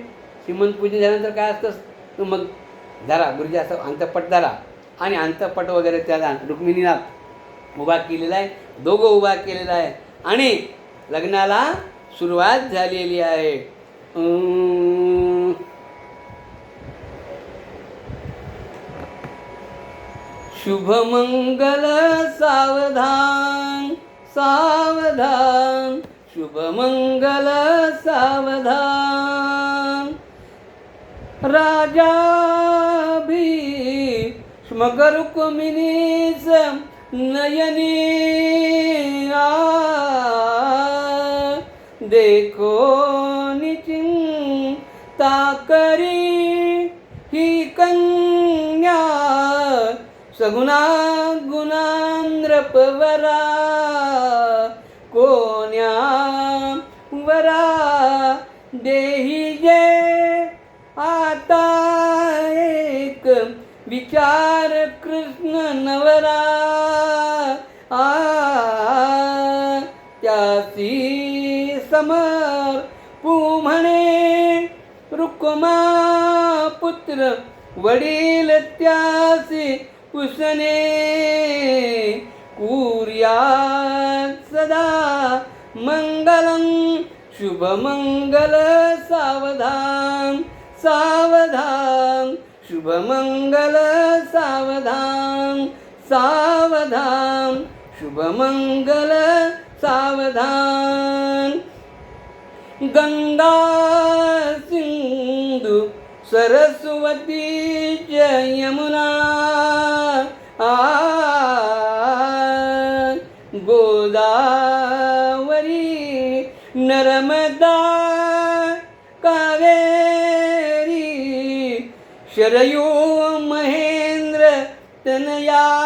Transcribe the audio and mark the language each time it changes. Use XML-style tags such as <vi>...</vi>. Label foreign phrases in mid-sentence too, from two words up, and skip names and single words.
<mr>सीमंत पूजन झाल्यानंतर काय असतं, मग धरा गुरुजी असं अंतपट धरा आणि अंतपट वगैरे त्याला रुक्मिणीला उभा केलेला आहे, दोघं उभा केलेला आहे आणि लग्नाला सुरुवात झालेली आहे. शुभमंगल सावधान सावधान, शुभमंगल सावधान. राजा भीष्मक रुक्मिणीच नयनी देखो निचिंता करी ही कन्या सगुणा गुणांद्रपवरा कोण्या वरा देही जे आता एक विचार कृष्ण नवरा त्यासी समर म्हणे रुक्मा पुत्र वडील त्यासी पुसने</mr> <sa>कुर्या सदा मंगलम</sa> <mr>शुभमंगल सावधान सावधान, शुभमंगल सावधान सावधान, शुभमंगल सावधान.</mr> <sa>गंगा सिंधु सरस्वती यमुना गोदावरी नर्मदा कावेरी शरयू महेंद्र तनया</sa>